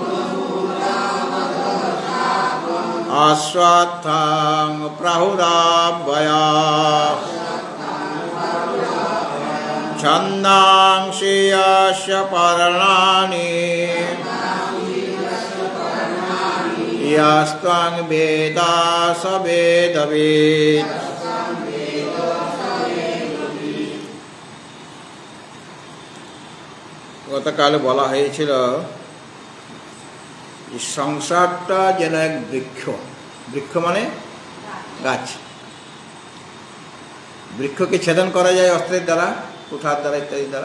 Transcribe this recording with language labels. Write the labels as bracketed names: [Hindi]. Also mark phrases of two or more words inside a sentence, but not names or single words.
[Sanskrit] अश्वत्थं प्राहुराभया छन्दांसि यस्य पर्णानि यस्त्वं वेद स वेदवित्। [Bangla] গতকাল বলা হয়েছিল সংসারটা যেন এক বৃক্ষ। বৃক্ষ মানে গাছ। বৃক্ষকে ছেদন করা যায় অস্ত্রের দ্বারা, কুঠার দ্বারা ইত্যাদি দ্বারা।